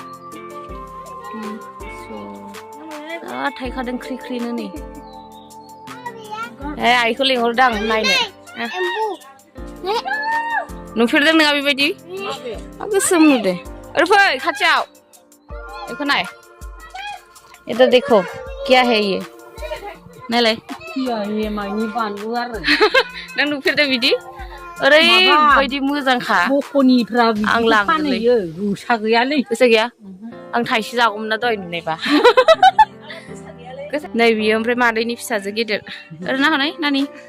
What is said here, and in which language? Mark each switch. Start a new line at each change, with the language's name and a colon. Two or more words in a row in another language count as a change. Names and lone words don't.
Bodo: जा थायखादों ख्रि नै आइखौ लिंहरदां नायनो नुफेरदों नोंहा बेबायदि गोसोम नुदों ओरै फै खाथियाव देखो नाय
Hindi: इधर देखो क्या है ये
Bodo: नायलाय ये माइनि बानलु आरो नों नुफेरदों बिदि ओरैबायदि मोजांखा बख'निफ्रा आं लांगोनलै रुसा गैयालै गोसो गैया आं थाइसे जागौमोन ना दहाय नुनायबा नै बियो ओमफ्राय मादैनि फिसाजो गेदेर ओरै नाहरनाय नानि